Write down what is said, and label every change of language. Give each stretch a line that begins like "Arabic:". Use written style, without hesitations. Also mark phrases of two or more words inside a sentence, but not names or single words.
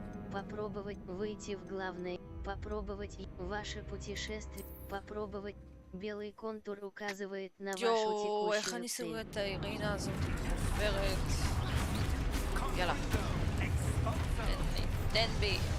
Russian: Попробовать выйти в главное. Попробовать ваше путешествие. Попробовать. Белый контур указывает на вашу
Hebrew: יואו, איך
Russian: текущую
Hebrew: אני
Russian: цель.
Hebrew: סוגרת את האירינה הזאת, חופרת. יאללה. תן בי.